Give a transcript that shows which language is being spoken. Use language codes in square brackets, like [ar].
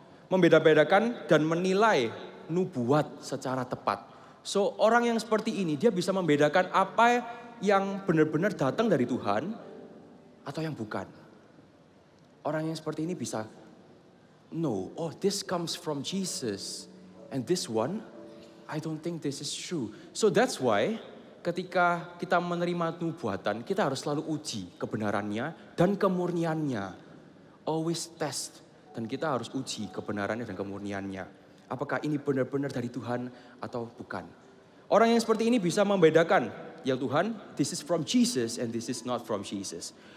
[id] Membeda-bedakan dan menilai nubuat secara tepat. So orang yang seperti ini dia bisa membedakan apa yang benar-benar datang dari Tuhan atau yang bukan. Orang yang seperti ini bisa [en] know, oh this comes from Jesus. And this one, I don't think this is true. So that's why [id] ketika kita menerima nubuatan, kita harus selalu uji kebenarannya dan kemurniannya. [en] Always test. [id] Dan kita harus uji kebenarannya dan kemurniannya. Apakah ini benar-benar dari Tuhan atau bukan. Orang yang seperti ini bisa membedakan. Ya Tuhan, [en] this is from Jesus and this is not from Jesus.